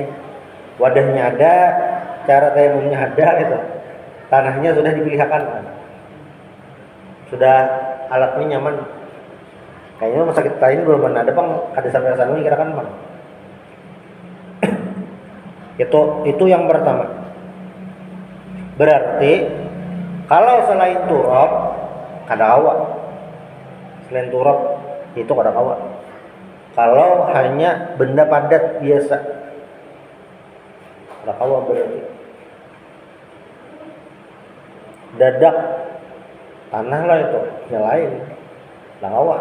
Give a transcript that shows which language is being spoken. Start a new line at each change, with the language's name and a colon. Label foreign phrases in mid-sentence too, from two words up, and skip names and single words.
Indonesian: Wadahnya ada, cara tayamumnya ada, itu tanahnya sudah dipilihkan, sudah alatnya nyaman. Kayaknya rumah sakit lain belum ada bang, ada sampai sana ini kira-kira bang. Itu yang pertama.
Banjar: Berarti kalau selain turab kada awak, selain turab itu kada awak. Kalau hanya benda padat biasa, kada awak berarti. Dadak tanah lah itu, yang lain, kada awak.